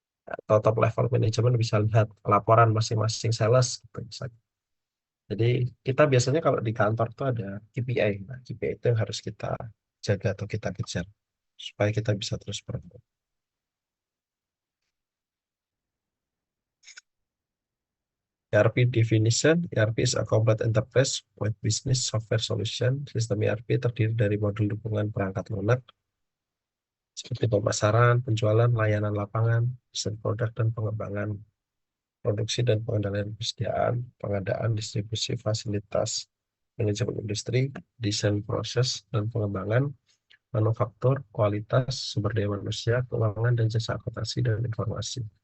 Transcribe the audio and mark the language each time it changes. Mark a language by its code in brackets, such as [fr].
[id] Atau top level management bisa lihat laporan masing-masing sales gitu misalnya. Jadi kita biasanya kalau di kantor tuh ada KPI. Nah, KPI itu yang harus kita jaga atau kita kejar supaya kita bisa terus berkembang. [en] ERP definition, ERP is a complete enterprise with business software solution. [id] Sistem ERP terdiri dari modul dukungan perangkat lunak seperti pemasaran, penjualan, layanan lapangan, desain produk dan pengembangan, produksi dan pengendalian persediaan, pengadaan, distribusi fasilitas, manajemen industri, desain proses dan pengembangan, manufaktur, kualitas, sumber daya manusia, keuangan, dan jasa akuntansi dan informasi.